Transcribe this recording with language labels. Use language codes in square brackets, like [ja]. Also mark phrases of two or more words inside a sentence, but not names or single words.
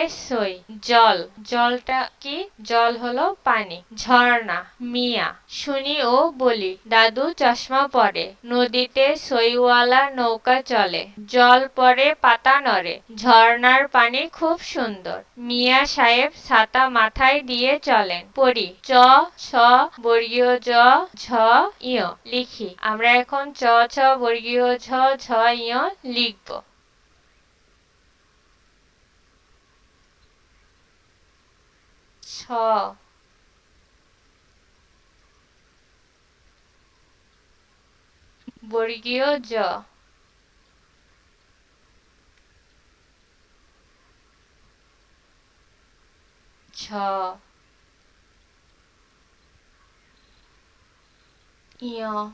[bn] সই। জল, জলটা কি? জল হলো পানি। ঝর্ণা, মিয়া, শুনি ও বলি। দাদু চশমা পরে। নদীতে সইওয়ালা নৌকা চলে। জল পড়ে পাতা নড়ে। ঝর্ণার পানি খুব সুন্দর। মিয়া সাহেব ছাতা মাথায় দিয়ে চলেন। পড়ি। চ ছ বর্গীয় জ ঝ ইয় লিখি। আমরা এখন চ ছ বর্গীয় ঝ ঝ ইয় লিখব। ছ বর্গীয় জ, ঝ ইয়